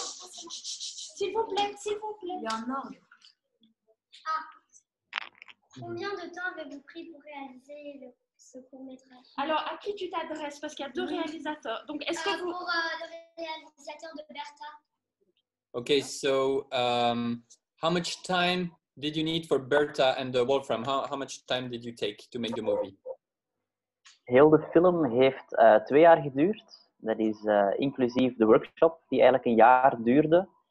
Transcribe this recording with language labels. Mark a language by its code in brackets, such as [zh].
[fr] S'il vous plaît, s'il vous plaît. Il y a un ordre. Combien de temps avez-vous pris pour réaliser ce court-métrage? Alors, à qui tu t'adresses? Parce qu'il y a deux réalisateurs. Donc, est-ce que vous... Pour le réalisateur de Bertha. [en] Okay, so how much time did you need for Bertha and the Wolfram? How much time did you take to make the movie? [nl] Heel de film heeft 2 jaar geduurd. Dat is inclusief de workshop die eigenlijk een jaar duurde.